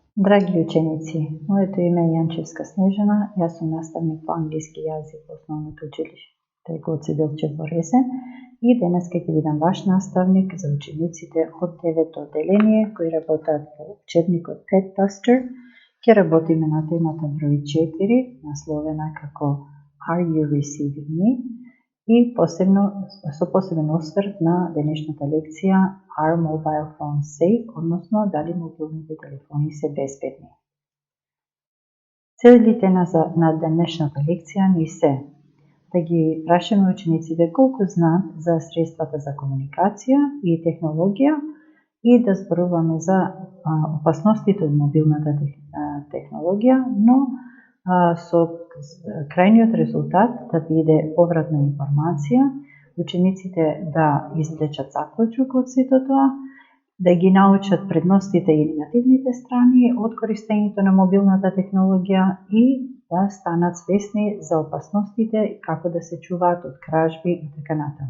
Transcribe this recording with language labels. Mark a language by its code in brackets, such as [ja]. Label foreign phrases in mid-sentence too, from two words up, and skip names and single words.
[mk] Драги ученици, моето име е Јанчевска Снежана, јас сум наставник по англиски јазик во основното училиште Гоце Делчев во Ресен и денес ќе бидам ваш наставник за учениците од 9 одделение кои работат по учебникот Pet Buster. Ќе работиме на темата број 4, насловена како [en] Are you receiving me? [mk] И со посебен осврт на денешната лекција [en] Are mobile phones safe? [mk] Односно, дали мобилните телефони се безбедни. Целите на денешната лекција ни се да ги прашаме учениците колку знаат за средствата за комуникација и технологија и да зборуваме за опасностите од мобилната технологија, но со крајниот резултат да биде повратна информација, учениците да извлечат заклучок од сето тоа, да ги научат предностите и негативните страни од користењето на мобилната технологија и да станат свесни за опасностите и како да се чуваат од кражби и така натаму.